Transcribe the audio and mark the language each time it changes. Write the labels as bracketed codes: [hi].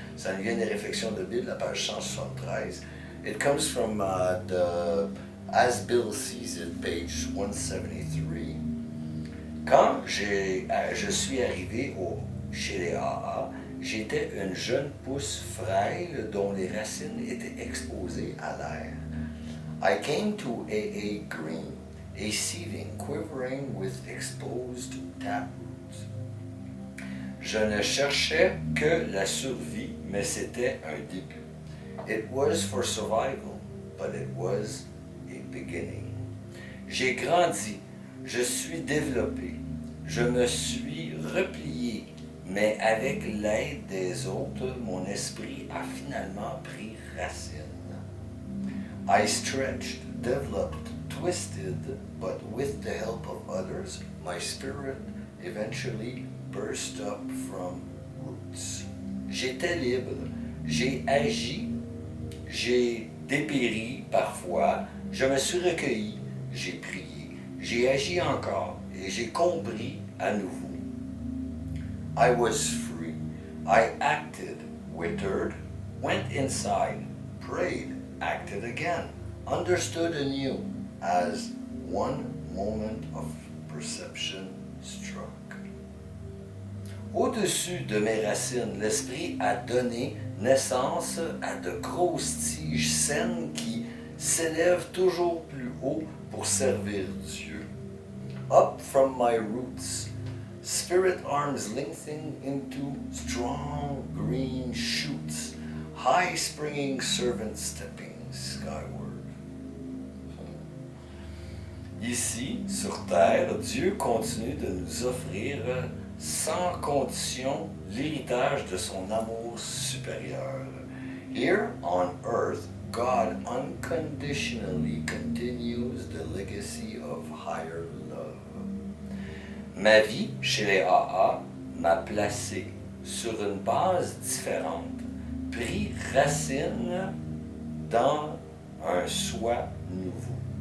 [fr] Ça vient des réflexions de Bill, la page 173. [en] It comes from the As Bill Sees It, page 173. [fr] Quand je suis arrivé chez les AA, j'étais une jeune pousse frêle dont les racines étaient exposées à l'air. [en] I came to AA green, a seething, quivering with exposed taproots. [fr] Je ne cherchais que la survie, mais c'était un début. [en] It was for survival, but it was a beginning. [fr] J'ai grandi, je suis développé, je me suis replié, mais avec l'aide des autres, mon esprit a finalement pris racine. [en] I stretched, developed, twisted, but with the help of others, my spirit eventually burst up from roots. [fr] J'étais libre, j'ai agi, j'ai dépéri parfois, je me suis recueilli, j'ai prié, j'ai agi encore et j'ai compris à nouveau. [en] I was free. I acted, withered, went inside, prayed, acted again, understood anew, as one moment of perception struck. [fr] Au-dessus de mes racines, l'esprit a donné naissance à de grosses tiges saines qui s'élèvent toujours plus haut pour servir Dieu. [en] Up from my roots, spirit arms lengthening into strong green shoots, high springing servant stepping skyward. [fr] Ici, sur terre, Dieu continue de nous offrir sans condition l'héritage de son amour supérieur. [en] Here on earth, God unconditionally continues the legacy of higher love. [fr] Ma vie chez les AA m'a placé sur une base différente, pris racine dans un soi nouveau.